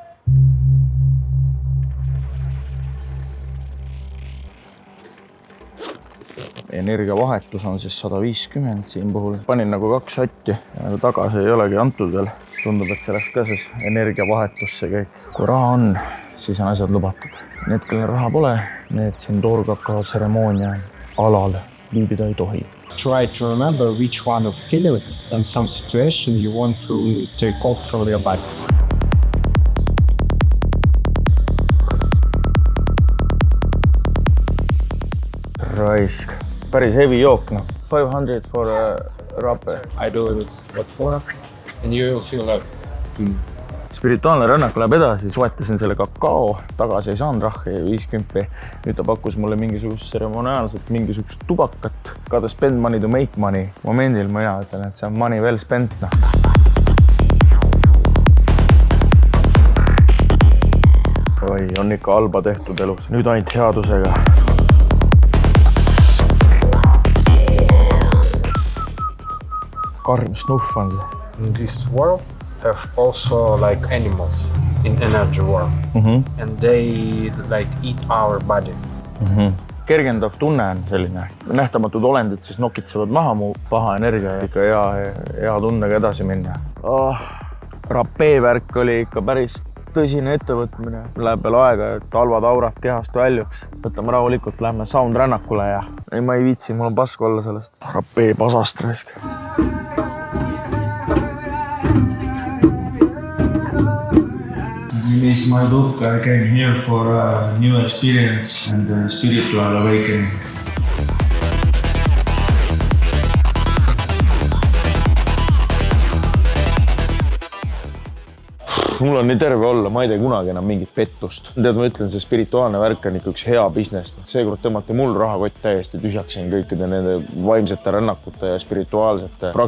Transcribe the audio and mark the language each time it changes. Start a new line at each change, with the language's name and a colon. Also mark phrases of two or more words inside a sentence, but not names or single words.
Estonian: Energiavahetus on siis 150 siin puhul. Panin nagu 2 sotti ja nagu tagasi ei olegi antud veel. Tundub, et see läks ka siis energiavahetusse kõik. Kui raha on, siis on asjad lubatud. Need, kellel raha pole, need siin toorkakao tseremoonia alal viibida ei tohi.
English: Try to remember which one of feeling in some situation you want to take off from your life.
Estonian: Raisk. Päris heavy jook,
English: no. 500 for a rape. I do it what for, and you will feel like...
Estonian: Spirituaalne rännak läheb edasi, soetasin selle kakao, tagasi ei saanud rahhi 50. Nüüd ta pakkus mulle mingisugust seremoniaalset, mingisugust tubakat.
English: Gotta spend money to make money.
Estonian: Momendil ma ütlen, et see on
English: money well spent.
Estonian: No. Oi, on ikka halba tehtud elus. Nüüd ainult headusega. Karm snuff on see.
English: In this world have also like animals in energy world. And they like eat our body.
Estonian: Kergendav tunne on selline. Nähtamatud olendid siis nokitsevad maha mu paha energia ja ikka hea tundega edasi minna. Rapee-värk oli ikka päris tõsine ettevõtmine. Läheb veel aega, et halvad aurad kehast väljuks. Võtame rahulikult, lähme sound-rännakule ja ma ei viitsi, mul on pask olla sellest rapee pasast raisk.
English: Miss my book, I came here for a new experience and a spiritual awakening.
Estonian: Mul on nii terve olla, ma ei tee kunagi enam mingit pettust. Tead, ma ütlen, see spirituaalne värk on ikka üks hea business. Seekord tõmmati mul rahakott täiesti tühjaksin kõikide nende vaimsete rännakute ja spirituaalsete praktikatega.